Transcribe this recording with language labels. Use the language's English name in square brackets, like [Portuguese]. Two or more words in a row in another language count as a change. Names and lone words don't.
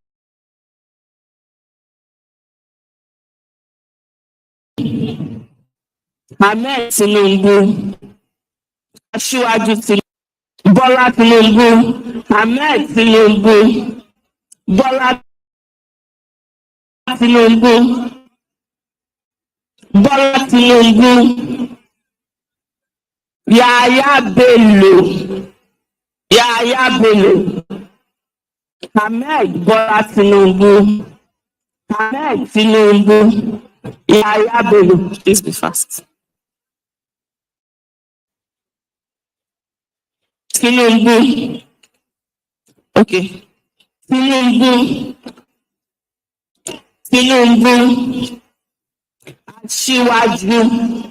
[Yoruba] Ahmed Tinubu Aṣíwájú Bọ́lá Tinubu Ahmed Tinubu Bọ́lá Tinubu Bola Tinubu, Yaya Bello, Yaya Bello, Ahmed Bola Tinubu, Ahmed Tinubu, Yaya Bello. [English] Please be fast. Tinubu. Okay. Tinubu. [Yoruba] Tinubu. Aṣíwájú.